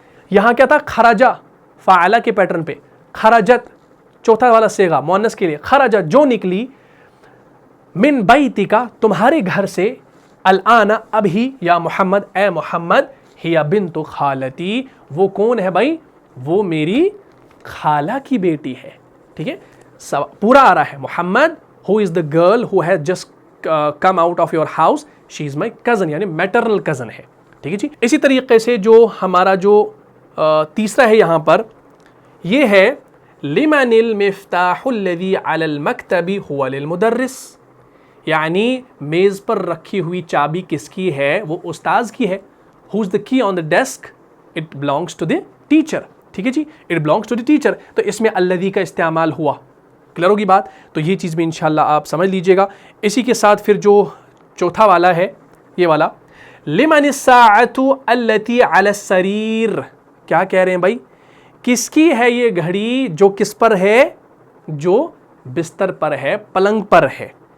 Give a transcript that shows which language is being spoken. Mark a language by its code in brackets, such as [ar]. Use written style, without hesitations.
[ur] یہاں کیا تھا، خرجہ فاعلہ کے پیٹرن پہ، خرجت چوتھا والا صیغہ مؤنث کے لیے، خرجت جو نکلی، من بیتک تمہارے گھر سے، الآن ابھی یا محمد اے محمد [ar] ہی بنت خالتی [ur] وہ کون ہے بھائی؟ وہ میری خالہ کی بیٹی ہے. ٹھیک ہے پورا آ رہا ہے محمد [en] who is the girl who has just come out of your house she is my cousin [ur] یعنی میٹرنل کزن ہے. [en] ٹھیک ہے جی. [ur] اسی طریقے سے جو ہمارا جو تیسرا ہے یہاں پر یہ ہے [ar] لمن المفتاح الذي على المكتب هو للمدرس [ur] یعنی میز پر رکھی ہوئی چابی کس کی ہے؟ وہ استاذ کی ہے. [en] who's the key on the desk it belongs to the teacher. [ur] ٹھیک ہے جی [en] it belongs to the teacher [ur] تو اس میں الذی کا استعمال ہوا. کلیئر ہوگی بات؟ تو یہ چیز بھی انشاءاللہ آپ سمجھ لیجئے گا. اسی کے ساتھ پھر جو چوتھا والا ہے یہ والا [ar] لمن الساعة التي على السرير [ur] کیا کہہ رہے ہیں بھائی؟ کس کی ہے یہ گھڑی جو کس پر ہے؟ جو بستر پر ہے پلنگ پر ہے.